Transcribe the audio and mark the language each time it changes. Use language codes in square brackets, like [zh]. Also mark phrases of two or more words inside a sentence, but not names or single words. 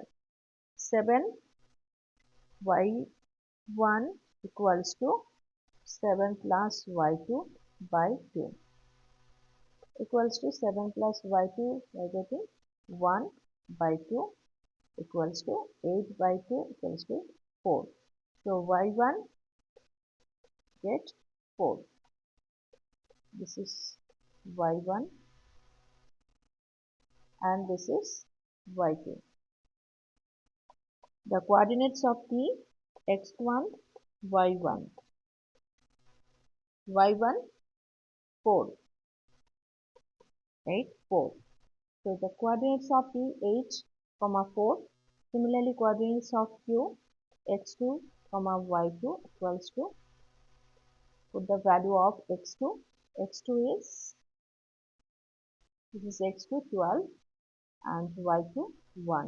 [en] 7 y1 equals to 7 plus y2 by 2 equals to 7 plus y2 by getting 1 by 2 equals to 8 by 2 equals to 4. So y1 get 4. This is y1 and this is y2. The coordinates of T x1 y1 y1 4 8 4. So the coordinates of P 8, 4. Similarly, coordinates of Q x2, y2 equals to, put the value of x2. x2 is, this is x2 12 and y2 1.